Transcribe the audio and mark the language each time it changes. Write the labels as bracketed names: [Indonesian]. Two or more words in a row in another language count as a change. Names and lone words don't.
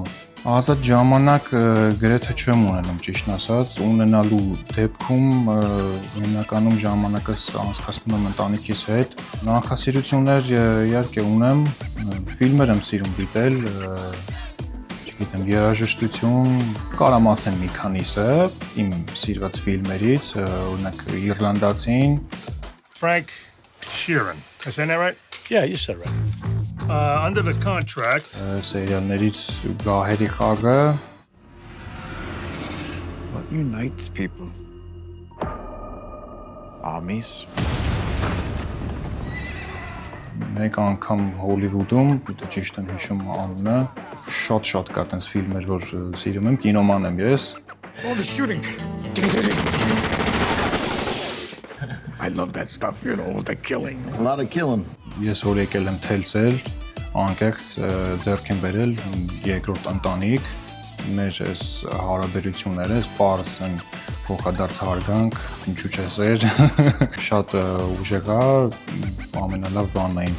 [Armenian] համար։ Ազատ ժամանակ գրեթե չեմ ունենում, ճիշտն ասած, ունենալու դեպքում հիմնականում ժամանակս անցկացնում եմ ընտանիքիս հետ։ Նախասիրություններ իհարկե ունեմ, ֆիլմեր եմ սիրում դիտել, չգիտեմ, երաժշտություն, կարամ ասեմ մի քանիսը իմ սիրված ֆիլմերից, օրինակ Իռլանդացին։ [English] Frank Sheeran, am I saying that right? Yeah, you said right. Under the contract. [Armenian] Սերիալներից Գահերի խաղը։ [English] What unites people? Armies. [Armenian] Մեկ անգամ Հոլիվուդում, դա ճիշտ եմ հիշում անունը, շատ կա տենց ֆիլմեր, որ սիրում եմ, կինոման եմ ես։ [English] All the shooting. I love that stuff, you know, the killing. A lot of killing. [Armenian] Ես որ եկել եմ Telcel, անկեղծ ձեռք եմ բերել երկրորդ ընտանիք, մեր այս հարաբերությունները, այս պարզ են փոխադարձ հարգանք, ինչու՞ չէ սեր, շատ ուժեղ է, ամենալավ բանն է ինձ